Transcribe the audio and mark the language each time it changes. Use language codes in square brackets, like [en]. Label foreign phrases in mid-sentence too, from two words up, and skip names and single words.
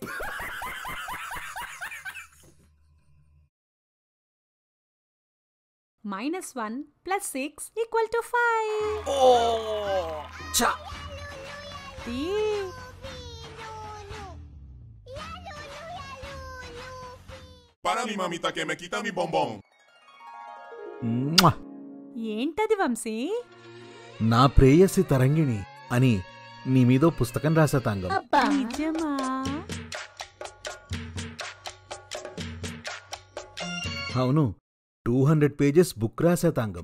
[es] -1 + 6 = 5. Para mi mamita que me quita mi bombón. [te] ఏంటది వంశీ? నా ప్రేయసి తరంగిణి అని నీ మీదో పుస్తకం రాసా తాంగం. నిజమా? అవును, 200 [en] pages book [te] రాసా తాంగం.